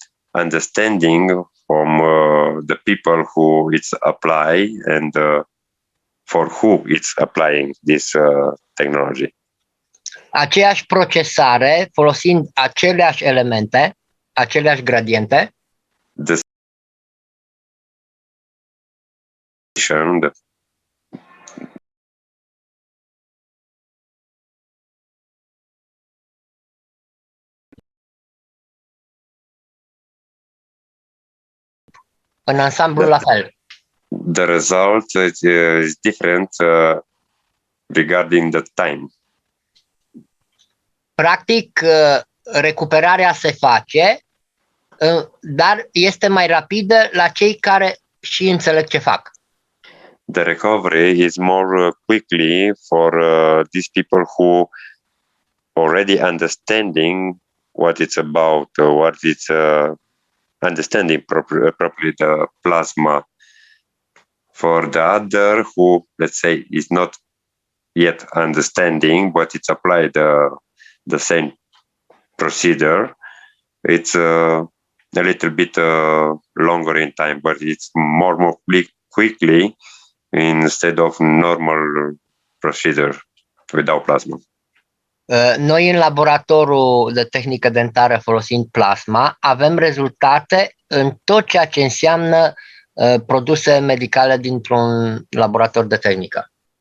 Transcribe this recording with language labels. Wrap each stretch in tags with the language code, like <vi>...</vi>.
<en>Understanding from the people who it's apply and for who it's applying this technology.</en> <ro>Aceeași procesare folosind aceleași elemente, aceleași gradiente. În ansamblu la fel.</ro> <en>The result is different regarding the time.</en> <ro>Practic, recuperarea se face, dar este mai rapidă la cei care și înțeleg ce fac.</ro> <en>The recovery is more quickly for these people who already understanding what it's about, what it's understanding properly the plasma. For the other who, let's say, is not yet understanding, but it's applied the same procedure, it's a little bit longer in time, but it's more quickly instead of normal procedure without plasma.</en> <ro>Noi în laboratorul de tehnică dentară folosind plasma avem rezultate în tot ceea ce înseamnă produse medicale dintr-un laborator de tehnică.</ro>